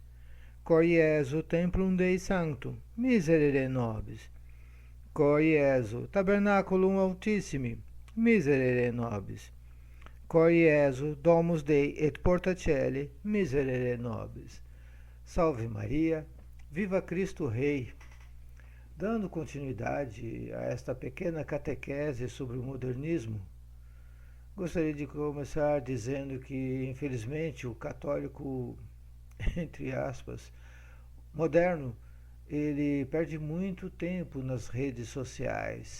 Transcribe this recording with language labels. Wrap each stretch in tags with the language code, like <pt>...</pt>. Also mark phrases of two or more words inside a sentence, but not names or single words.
<la>Cor Jesu, Templum Dei Sanctum, miserere nobis. Cor Jesu, Tabernaculum Altissimi, miserere nobis. Cor Jesu, Domus Dei et Porta Coeli, miserere nobis.</la> <pt>Salve Maria, viva Cristo Rei. Dando continuidade a esta pequena catequese sobre o modernismo, gostaria de começar dizendo que, infelizmente, o católico, entre aspas, moderno, ele perde muito tempo nas redes sociais.</pt>